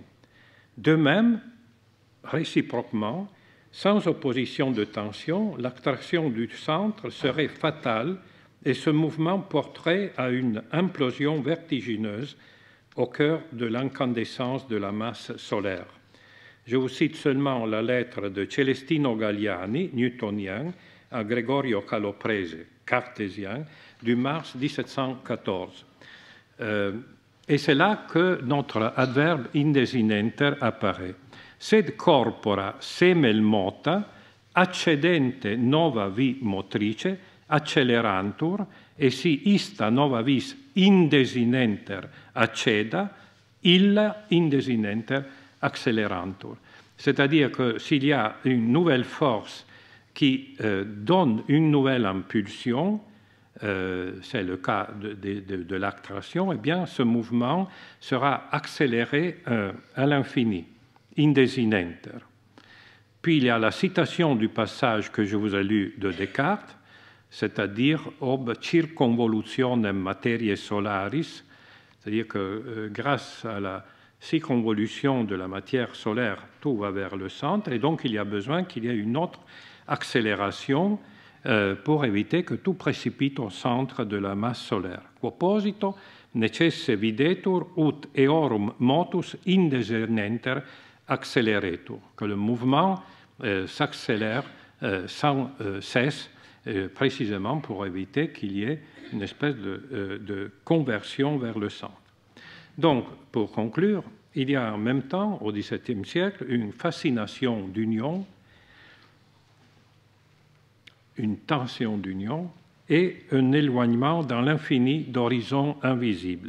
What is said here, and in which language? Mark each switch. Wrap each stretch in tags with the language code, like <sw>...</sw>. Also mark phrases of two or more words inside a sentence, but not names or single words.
<fr>De même, réciproquement, sans opposition de tension, l'attraction du centre serait fatale et ce mouvement porterait à une implosion vertigineuse au cœur de l'incandescence de la masse solaire. Je vous cite seulement la lettre de Celestino Galliani, newtonien, à Gregorio Caloprese, cartésien, du mars 1714. Et c'est là que notre adverbe indesinenter apparaît.</fr> <la>Sed corpora semel mota, accedente nova vi motrice, accelerantur, et si ista nova vis indesinenter acceda, illa indesinenter accelerantur.</la> <fr>C'est-à-dire que s'il y a une nouvelle force qui donne une nouvelle impulsion, c'est le cas de l'attraction, eh bien ce mouvement sera accéléré à l'infini, indesinenter. Puis il y a la citation du passage que je vous ai lu de Descartes, c'est-à-dire</fr> <la>ob circonvolutionem materiae solaris,</la> <fr>c'est-à-dire que grâce à la circonvolution de la matière solaire, tout va vers le centre, et donc il y a besoin qu'il y ait une autre accélération pour éviter que tout précipite au centre de la masse solaire.</fr> <la>Quoposito necesse videtur ut eorum motus indesinenter acceleretur,</la> <fr>que le mouvement s'accélère sans cesse, précisément pour éviter qu'il y ait une espèce de conversion vers le centre. Donc, pour conclure, il y a en même temps, au XVIIe siècle, une fascination d'union, une tension d'union et un éloignement dans l'infini d'horizons invisibles.</fr>